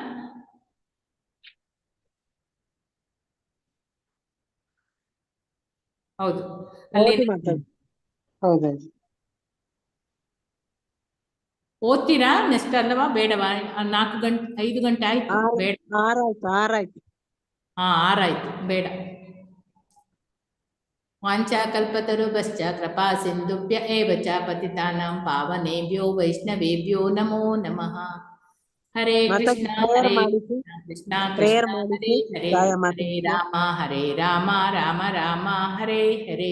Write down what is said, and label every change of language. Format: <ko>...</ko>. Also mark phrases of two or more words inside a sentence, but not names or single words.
<kn>ಹೌದು, ಅಲ್ಲಿ ಹೌದೌದು. ಓದ್ತೀರಾ ನೆಕ್ಸ್ಟ್ ಅಲ್ಲವಾ ಬೇಡವಾ? 4 ಗಂಟೆ 5 ಗಂಟೆ ಆಯ್ತು. ಬೇಡ, 6 ಆರಾಯ್ತು, ಬೇಡ.</kn> <sa>ವಾಂಛಾಕಲ್ಪತರುಭ್ಯಶ್ಚ ಕೃಪಾ ಸಿಂಧುಭ್ಯ ಏವ ಚ ಪತಿತಾನಾಂ ಪಾವನೇಭ್ಯೋ ವೈಷ್ಣವೇಭ್ಯೋ ನಮೋ ನಮಃ. ಹರೇ ಕೃಷ್ಣ ಹರೇ ಕೃಷ್ಣ ಕೃಷ್ಣ ಹರೇ ಹರೇ ಹರೇ ರಾಮ ಹರೇ ರಾಮ ರಾಮ ರಾಮ ಹರೇ ಹರೇ.</sa>